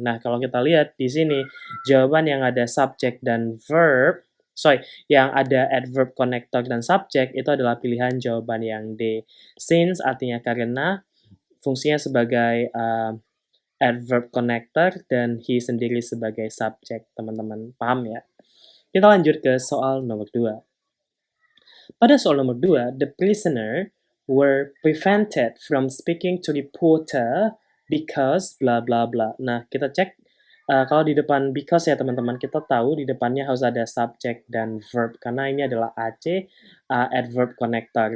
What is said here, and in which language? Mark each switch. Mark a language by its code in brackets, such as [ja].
[id] Nah, kalau kita lihat di sini jawaban yang ada subjek dan verb, yang ada adverb connector dan subjek itu adalah pilihan jawaban yang D. Since artinya karena, fungsinya sebagai adverb connector dan he sendiri sebagai subjek, teman-teman. Paham ya? Kita lanjut ke soal nomor 2. Pada soal nomor 2, [en] the prisoner were prevented from speaking to reporter because bla bla bla. [id] Nah, kita cek kalau di depan because ya teman-teman, kita tahu di depannya harus ada subject dan verb karena ini adalah AC adverb connector.